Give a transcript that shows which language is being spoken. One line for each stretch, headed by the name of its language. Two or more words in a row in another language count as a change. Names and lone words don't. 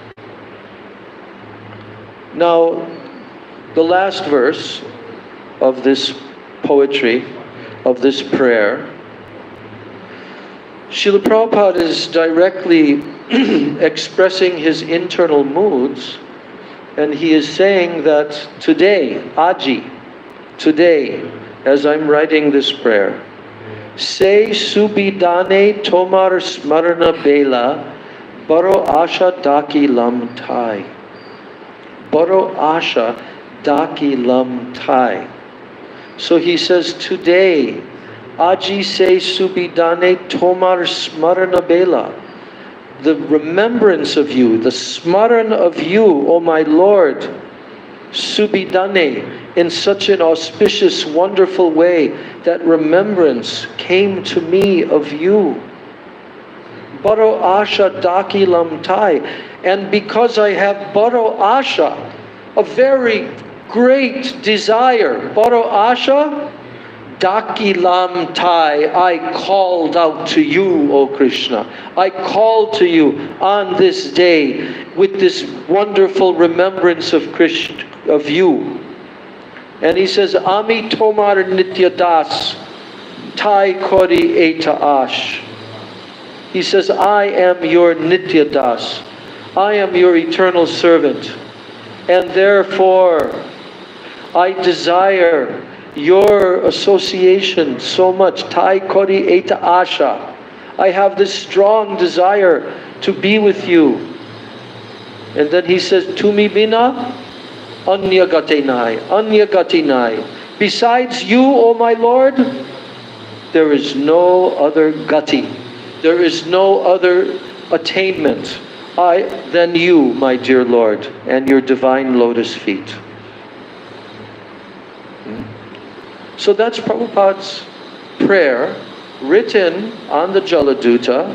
English: Now, the last verse of this poetry, of this prayer, Srila Prabhupada is directly expressing his internal moods, and he is saying that today, Aji, today, as I'm writing this prayer,
Bangla: সে সুবিদনে তোমার স্মরণ বেলা, বড় আশা ডাকি লাম তাই. বড় আশা ডাকি লাম তাই.
English: So he says, today,
Bangla: আজি সে সুবিদনে তোমার স্মরণ বেলা.
English: The remembrance of you, the smaran of you, O my Lord, subidane, in such an auspicious, wonderful way, that remembrance came to me of you.
Bangla: বড় আশা ডাকি লাম তাই.
English: And because I have
Bangla: বড় আশা,
English: a very great desire,
Bangla: বড় আশা, ডাকি লাম তাই,
English: I called out to you, O Krishna. I called to you on this day with this wonderful remembrance of Krishna, of you. And he says,
Bangla: আমি তোমার নিত্য দাস, তাই করি এত আশ.
English: He says, I am your
Bangla: নিত্য দাস.
English: I am your eternal servant. And therefore, I desire your association so much.
Bangla: তাই করি এত আশা.
English: I have this strong desire to be with you. And then he says,
Bangla: তুমি বিনা অন্য গতি নাই. অন্য গতি নাই.
English: Besides you, O my Lord, there is no other gati. There is no other attainment than you, my dear Lord, and your divine lotus feet. So that's Prabhupada's prayer, written on the Jaladuta.